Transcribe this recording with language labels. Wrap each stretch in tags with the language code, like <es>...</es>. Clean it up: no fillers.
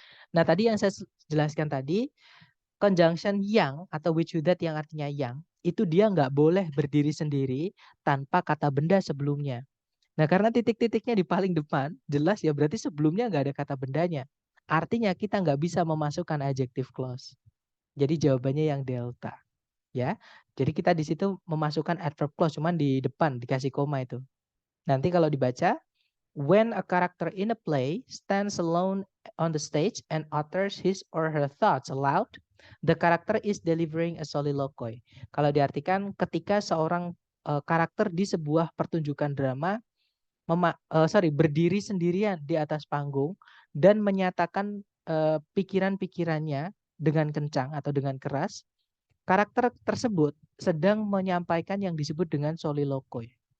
<id>Nah, tadi yang saya jelaskan tadi, conjunction yang atau which with that yang artinya yang, itu dia nggak boleh berdiri sendiri tanpa kata benda sebelumnya. Nah, karena titik-titiknya di paling depan, jelas ya berarti sebelumnya nggak ada kata bendanya. Artinya kita nggak bisa memasukkan adjective clause. Jadi jawabannya yang delta. Ya, jadi kita di situ memasukkan adverb clause cuman di depan dikasih koma itu. Nanti kalau dibaca,</id> <en>when a character in a play stands alone on the stage and utters his or her thoughts aloud, the character is delivering a soliloquy.</en> <id>Kalau diartikan ketika seorang karakter di sebuah pertunjukan drama berdiri sendirian di atas panggung dan menyatakan pikiran-pikirannya dengan kencang atau dengan keras, karakter tersebut sedang menyampaikan yang disebut dengan soliloquy.</id>